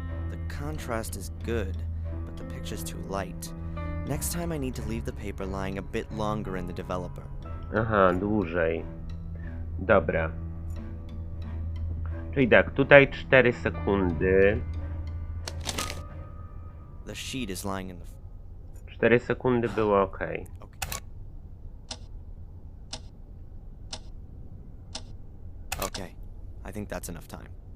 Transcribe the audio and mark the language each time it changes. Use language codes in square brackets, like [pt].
[en] The contrast is good, but the picture's too light. Next time I need to leave the paper lying a bit longer in the developer. [pl] Aha, dłużej. Dobra. Czyli tak, tutaj 4 sekundy. [en] The sheet is lying in the... [pl] 4 sekundy było ok. [en] Okay. Okay, I think that's enough time.